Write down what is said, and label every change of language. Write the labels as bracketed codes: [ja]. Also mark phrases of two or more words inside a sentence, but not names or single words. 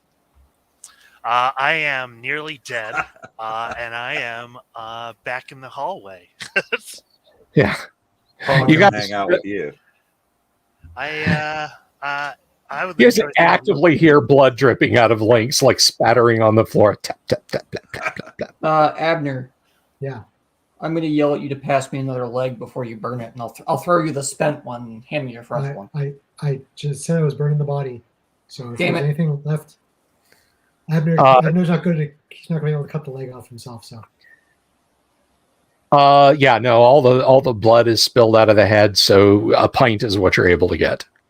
[en] I am nearly dead, and I am back in the hallway. Yeah, You guys hang out with you. I would. You guys actively hear blood dripping out of Lynx, like spattering on the floor. Tap, tap, tap, tap, tap, tap, tap. Abner. Yeah. I'm going to yell at you to pass me another leg before you burn it, and I'll throw you the spent one and hand me your fresh one. I just said I was burning the body. So if Damn there's it. anything left, Abner's not good at. He's not going to be able to cut the leg off himself. So. Yeah, no, all the blood is spilled out of the head, so a pint is what you're able to get.